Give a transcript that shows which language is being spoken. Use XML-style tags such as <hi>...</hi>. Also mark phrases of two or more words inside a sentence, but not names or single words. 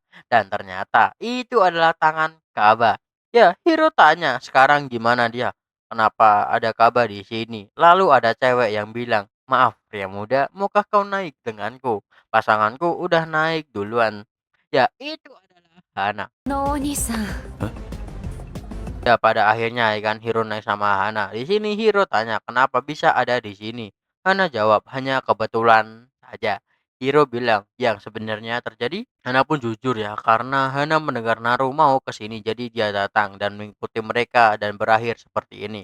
<id>Dan ternyata itu adalah tangan Kaba. Ya Hiro tanya sekarang gimana dia. kenapa ada Kaba di sini?" Lalu ada cewek yang bilang, "Maaf pria muda, maukah kau naik denganku? Pasanganku udah naik duluan." Ya, itu adalah Hana.</id> <ja>のお兄さん</ja> <id>Ya, pada akhirnya ya kan Hiro naik sama Hana. Di sini Hiro tanya, "Kenapa bisa ada di sini?" Hana jawab, "Hanya kebetulan saja." Hiro bilang, "Yang sebenarnya terjadi?" Hana pun jujur ya, karena Hana mendengar Naru mau ke sini, jadi dia datang dan mengikuti mereka dan berakhir seperti ini.</id>